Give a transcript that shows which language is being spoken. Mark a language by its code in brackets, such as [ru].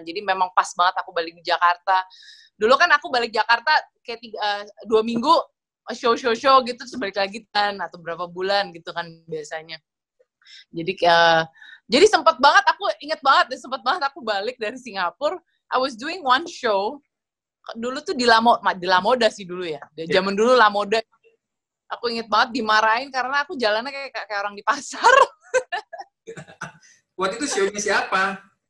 [id] Jadi memang pas banget aku balik di Jakarta. Dulu kan aku balik Jakarta kayak 2 minggu show gitu, terus balik lagi kan, atau berapa bulan gitu kan biasanya. Jadi sempat banget, aku inget banget deh, sempat banget aku balik dari Singapura. [en] I was doing one show. [id] Dulu tuh di La Moda sih dulu ya. Zaman dulu La Moda. Aku inget banget dimarahin karena aku jalannya kayak orang di pasar. Waktu itu show-nya siapa?